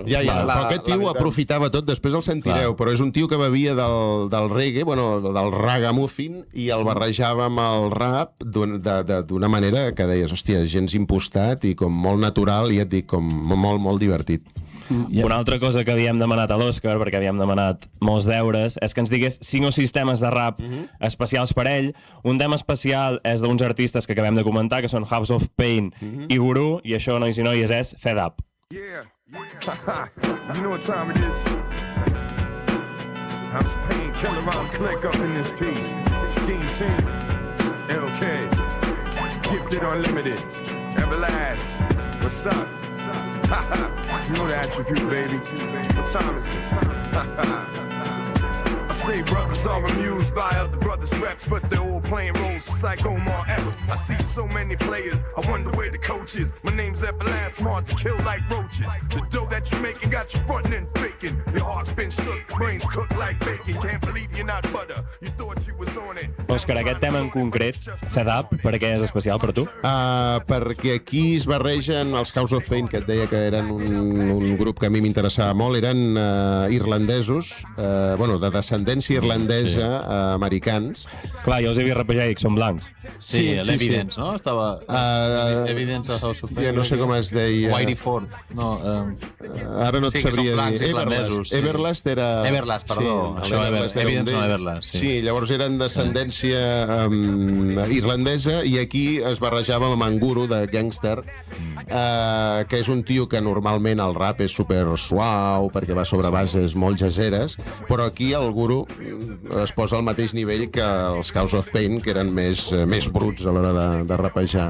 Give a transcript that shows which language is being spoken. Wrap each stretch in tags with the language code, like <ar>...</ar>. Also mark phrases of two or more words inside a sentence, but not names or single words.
<ca>Però aquest tio ho aprofitava tot, després el sentireu, però és un tio que bevia del reggae, del ragamuffin, i el barrejava amb el rap d'una manera que deies, hòstia, gens impostat i com molt natural, i et dic, com molt, molt divertit. Una altra cosa que havíem demanat a l'Òscar, perquè havíem demanat molts deures, és que ens digués 5 o 6 temes de rap especials per ell. Un tema especial és d'uns artistes que acabem de comentar, que són House of Pain i Guru, i això, nois i noies, és Fed Up.</ca> <en>Yeah. You know what time it is? I'm Pain Killer, I'm click up in this piece. Scheme team, LK, Gifted Unlimited, Everlast, what's up? You know the attribute, baby. What time is it? I say brothers are amused by other brothers' reps, but they're all playing roles just like Omar Epps. I see so many players, I wonder where the coach is. My name's Everlast, smart to kill like roaches. The dough that you're making got you frontin' and faking. Your heart's been shook, brains cooked like bacon. Can't believe you're not butter. You thought you was on it.</en> <ca>Òscar, aquest tema en concret, Fed Up, per què és especial per tu? Perquè aquí es barregen els House of Pain, que et deia que eren un grup que a mi m'interessava molt. Eren irlandesos, de descendència irlandesa, americans. Clar, jo els havia rapejat i dic, són blancs. Sí, l'Evidence, no? no? Estava... Evidence of House of Pain. Ja no sé com es deia. Whitey Ford. No, Ara no et sí, que són sabria blancs dir. irlandesos, sí. Everlast era... Everlast, perdó. Això, Everlast era Evidence un no d'ells. Everlast, sí. Sí, llavors eren descendència irlandesa i aquí es barrejava amb en Guru de Gangster, que és un tio que normalment el rap és super suau perquè va sobre bases molt jazzeres, però aquí el Guru es posa al mateix nivell que els House of Pain, que eren més bruts a l'hora de rapejar.</ca>